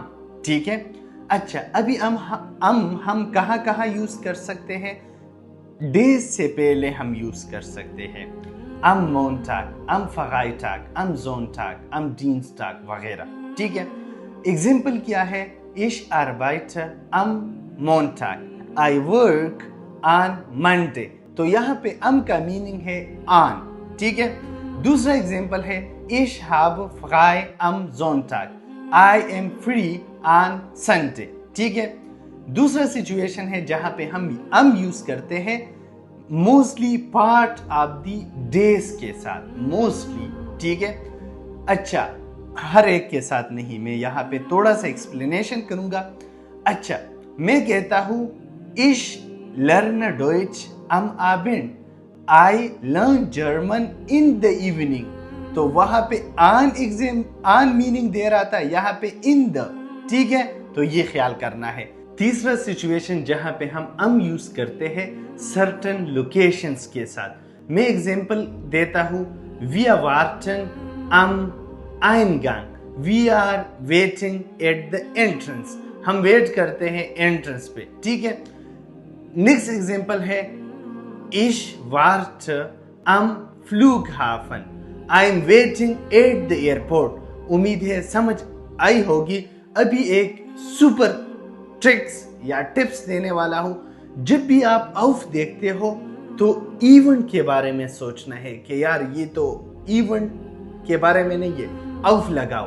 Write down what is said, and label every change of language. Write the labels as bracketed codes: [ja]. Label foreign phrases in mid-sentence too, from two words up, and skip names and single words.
[hi] ठीक है। अच्छा, अभी हम कहाँ कहाँ यूज कर सकते हैं? डेज से पहले हम यूज कर सकते हैं [de] am Montag, am Freitag, am Sonntag, am Dienstag [hi] वगैरह। ठीक है। एग्जाम्पल क्या है? [de] Ich arbeite am Montag, [en] I work on Monday। [hi] तो यहाँ पे am का मीनिंग है on। ठीक है। दूसरा एग्जाम्पल है, [de] Ich habe frei am Sonntag, [en] I am free on Sunday। ठीक है। [hi] दूसरा सिचुएशन है जहाँ पे हम am यूज करते हैं [en] mostly part of the days [hi] के साथ, मोस्टली। ठीक है। अच्छा, हर एक के साथ नहीं, मैं यहाँ पे थोड़ा सा एक्सप्लेनेशन करूंगा। अच्छा, मैं कहता हूँ [de] ich lerne Deutsch am Abend, [en] I learn German in the evening। [hi] तो वहां पे on मीनिंग दे रहा था, यहाँ पे [en] in the। [hi] ठीक है। तो ये ख्याल करना है। तीसरा सिचुएशन जहां पे हम यूज करते हैं [en] certain locations [hi] के साथ। मैं एग्जांपल देता हूं, [de] Wir warten am Eingang, [en] we are waiting at the entrance. [hi] हम वेट करते हैं एंट्रेंस पे। ठीक है। नेक्स्ट एग्जांपल है, [de] ich warte am Flughafen, [en] I am waiting at the airport। [hi] उम्मीद है समझ आई होगी। अभी एक [en] super tricks [hi] या टिप्स देने वाला हूं। जब भी आप ऑफ देखते हो तो इवेंट के बारे में सोचना है कि यार ये तो इवेंट के बारे में नहीं है, ऑफ लगाओ।